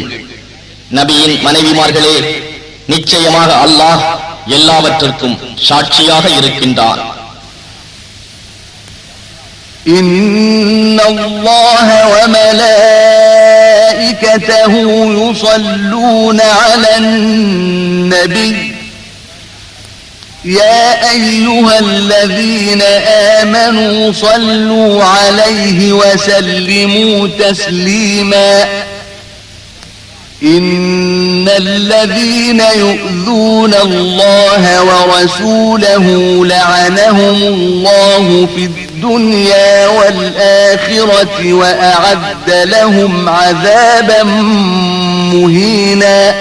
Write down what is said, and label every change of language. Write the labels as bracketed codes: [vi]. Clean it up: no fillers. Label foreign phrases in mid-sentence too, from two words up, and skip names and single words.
[ta] நபியின் மனைவிமார்களே, நிச்சயமாக அல்லாஹ் எல்லாவற்றிற்கும் சாட்சியாக இருக்கின்றான். [ar] إن الله وملائكته يصلون على النبي يا أيها الذين آمنوا صلوا عليه وسلموا تسليما إن الذين يؤذون الله ورسوله لعنهم الله في الدنيا والآخرة وأعد لهم عذابا مهينا